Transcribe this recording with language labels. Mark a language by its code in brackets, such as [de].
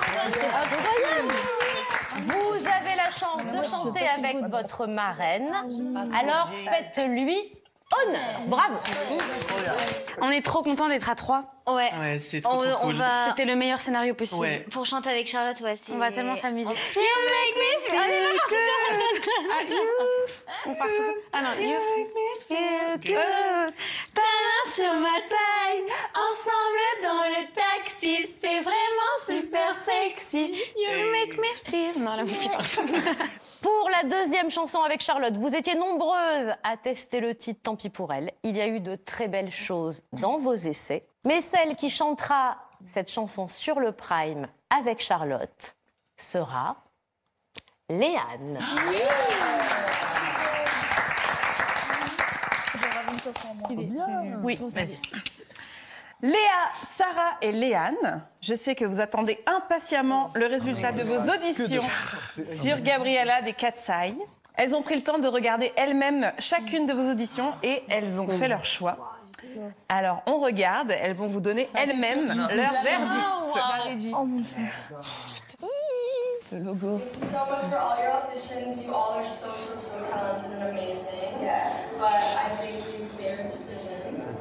[fr] C'est incroyable. Vous avez la chance de chanter avec votre marraine. Alors faites-lui honneur. Bravo. On est trop contents d'être à 3. Ouais. Ouais, c'est trop cool. C'était le meilleur scénario possible. Ouais. Pour chanter avec Charlotte, ouais. On va tellement s'amuser. [en] You make me feel good. [fr] On part sur ça. Ah non, [en] you make me feel good. [fr] Ta main sur ma taille, ensemble dans le taxi, c'est vraiment super sexy. [en] You make me feel... [fr] Non, la moitié passe. Pour la deuxième chanson avec Charlotte, vous étiez nombreuses à tester le titre Tant pis pour elle. Il y a eu de très belles choses dans vos essais. Mais celle qui chantera cette chanson sur le Prime avec Charlotte sera Léane. Oui, vas-y. Léa, Sarah et Léane, je sais que vous attendez impatiemment le résultat de vos auditions sur Gabriella des Cat's Eye. Elles ont pris le temps de regarder elles-mêmes chacune de vos auditions et elles ont fait leur choix. Alors, on regarde, elles vont vous donner elles-mêmes leur verdict. Oh mon Dieu. Le logo. [en] So much for all your auditions. You all are so talented and amazing. Yeah. But I think you've made a decision.